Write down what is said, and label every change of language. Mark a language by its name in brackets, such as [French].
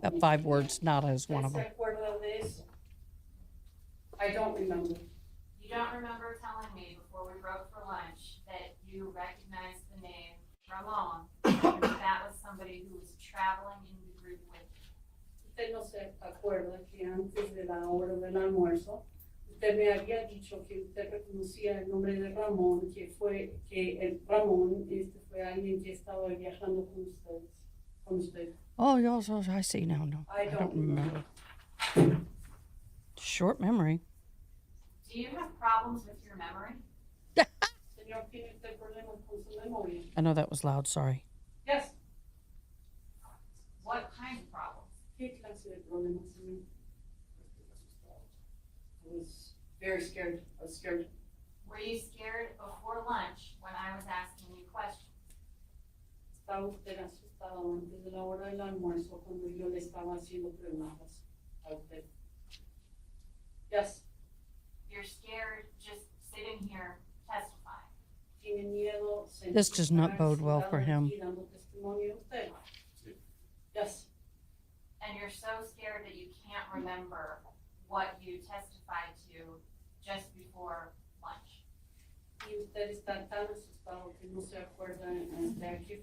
[English] That 5 words, nada is one of [Spanish] ¿Usted [English] them. [Spanish] se acuerda de eso? [English] I don't remember. You don't remember telling me before we broke for lunch that you recognized the name Ramon, and that was somebody who was traveling in the group with you. [Spanish] Usted no se acuerda que antes de la hora del almuerzo, usted me había dicho que usted reconocía el nombre de Ramón, que el Ramón fue alguien que estaba viajando con usted. [English] Oh, I see now. No, I don't remember. Short memory. Do you have problems with your memory? [Spanish] Señor, ¿tiene usted problemas con su memoria? [English] I know that was loud, sorry. Yes. What kind of problems? [Spanish] ¿Qué clase de problemas, señor? [English] I was very scared. I was scared. Were you scared before lunch when I was asking you questions? [Spanish] Estaba usted asustado antes de la hora del almuerzo cuando yo le estaba haciendo preguntas a usted. [English] Yes. You're scared just sitting here testifying. [Spanish] Tiene miedo. [English] This does not bode well for him. [Spanish] Dando testimonio de usted. [English] Yes. And you're so scared that you can't remember what you testified to just before lunch. [Spanish] Y usted está tan asustado que no se acuerda de a qué